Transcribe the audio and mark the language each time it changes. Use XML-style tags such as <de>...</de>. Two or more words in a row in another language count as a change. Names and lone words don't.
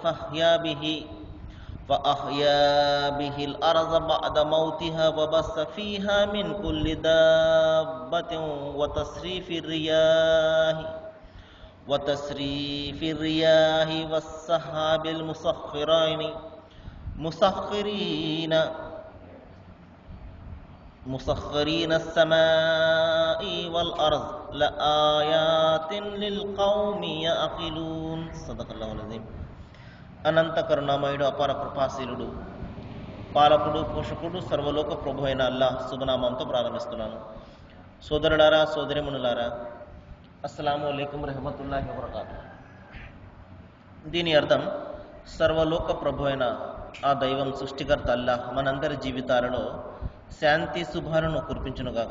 <ar>فأحيا به الأرض بعد موتها وبث فيها من كل دابة وتصريف الرياح والسحاب مسخرين السماء والأرض لآيات للقوم يعقلون. صدق الله العظيم.</ar> <te>అనంత కరుణామయుడు, అపార కృపాశీలుడు, పాలకుడు, పోషకుడు, సర్వలోక ప్రభు అయిన అల్లాహ్ శుభనామంతో ప్రారంభిస్తున్నాను. సోదరులారా, సోదరిమణులారా,</te> <ar>السلام عليكم ورحمة الله وبركاته.</ar> <te>దీని అర్థం, సర్వలోక ప్రభు అయిన ఆ దైవం, సృష్టికర్త అల్లాహ్ మనందరి జీవితాలలో శాంతి శుభాలను కురిపించునుగాక.</te>